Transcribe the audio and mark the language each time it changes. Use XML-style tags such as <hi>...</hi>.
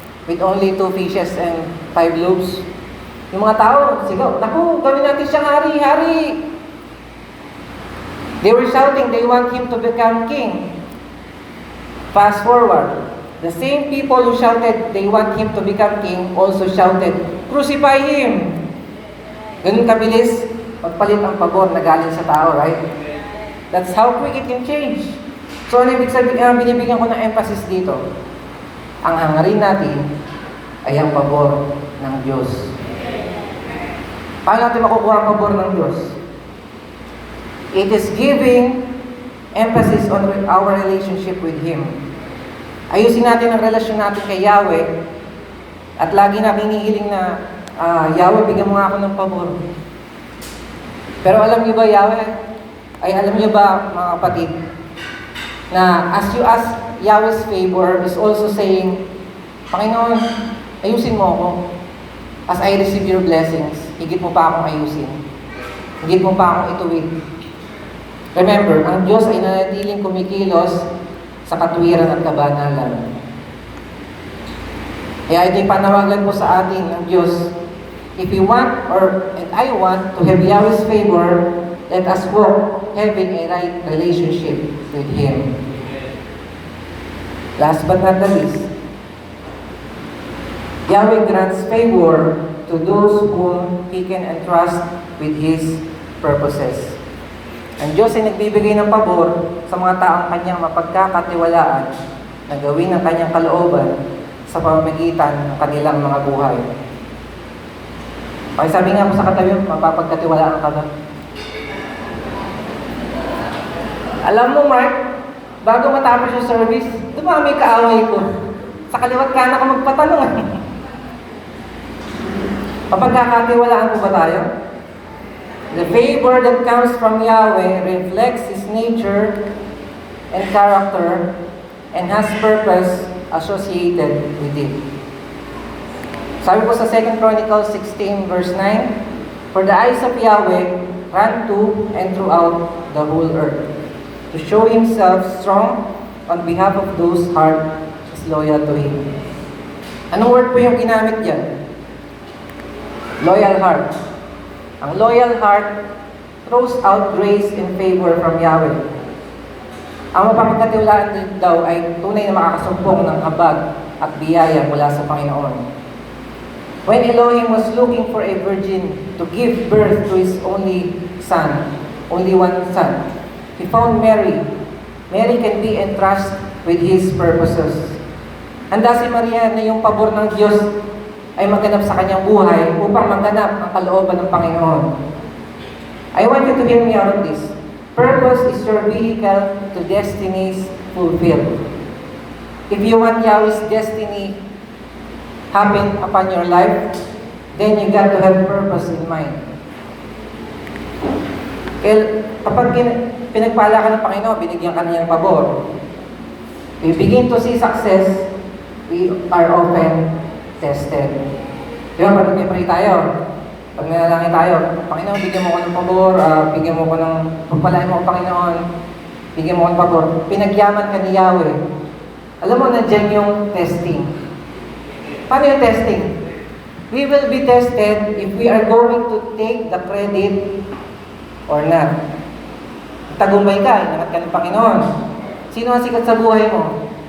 <en>With only 2 fishes and 5 loaves.</en> <tl>Yung mga tao, sigaw, naku, gawin natin siyang hari, hari!</tl> <en>They were shouting, they want him to become king. Fast forward, the same people who shouted, they want him to become king, also shouted, crucify him!</en> <tl>Ganun kabilis, magpalit ang pabor na galing sa tao, right?</tl> <en>That's how quick it can change.</en> <tl>So, ano ibig sabihin, binibigyan ko ng emphasis dito? Ang hangarin natin ay ang pabor ng Diyos. Paano natin makukuha ang pabor ng Diyos?</tl> <en>It is giving emphasis on our relationship with Him.</en> <tl>Ayusin natin ang relasyon natin kay Yahweh at lagi namin hinihiling na Yahweh, bigyan mo nga ako ng pabor. Pero alam niyo ba, Yahweh? Alam niyo ba, mga kapatid, na</tl> <en>as you ask Yahweh's favor is also saying,</en> <tl>Panginoon, ayusin mo ako.</tl> <en>As I receive your blessings,</en> <tl>higit mo pa akong ayusin. Higit mo pa akong ituwid. Remember, ang Diyos ay nanatiling kumikilos sa katwiran at kabanalan. Kaya ito'y panawagan po sa atin ng Diyos.</tl> <en>If you want, and I want, to have Yahweh's favor, let us walk having a right relationship with Him. Last but not the least, Yahweh grants favor to those whom He can entrust with His purposes.</en> <tl>Ang Diyos ay nagbibigay ng pabor sa mga taong Kanyang mapagkakatiwalaan na gawin ang Kanyang kalooban sa pamamagitan ng kanilang mga buhay. Kaya sabi nga mo sa katabi, mapapagkatiwalaan ka ba? Alam mo, Mark, bago matapos yung service, dumami kaaway ko. Sa kaliwat kanan ka magpatanong. Mapagkakatiwalaan ko ba tayo?</tl> <en>The favor that comes from Yahweh reflects His nature and character and has purpose associated with it.</en> <tl>Sabi po sa</tl> <en>2 Chronicles 16 verse 9, for the eyes of Yahweh run to and throughout the whole earth, to show Himself strong on behalf of those heart is loyal to Him.</en> <tl>Anong word po yung ginamit diyan? Loyal heart.</tl> <en>Ang loyal heart throws out grace and favor from Yahweh.</en> <tl>Ang mapapagkatiwalaan din daw ay tunay na makakasumpong ng habag at biyaya mula sa Panginoon.</tl> <en>When Elohim was looking for a virgin to give birth to His only son, only one son, He found Mary. Mary can be entrusted with His purposes.</en> <tl>Handa si Maria na yung pabor ng Diyos ay maganap sa kanyang buhay upang maganap ang kalooban ng Panginoon.</tl> <en>I want you to hear me out of this. Purpose is your vehicle to destinies fulfilled. If you want Yahweh's destiny happen upon your life, then you got to have purpose in mind.</en> <tl>Kaya kapag pinagpala ka ng Panginoon, binigyan ka niya ng pabor,</tl> <en>we begin to see success, we are often tested.</en> <tl>Di ba, pag nag-pray tayo, pag nanalangin tayo, Panginoon, bigyan mo ko ng pabor, bigyan mo ko ng, pagpalain mo ko, Panginoon, bigyan mo ko ng pabor. Pinagyaman ka ni Yahweh. Alam mo, nandiyan yung testing. Paano yung testing?</tl> <en>We will be tested if we are going to take the credit or not.</en> <tl>Tagumpay ka, inangat ka ng Panginoon. Sino ang sikat sa buhay mo?</tl>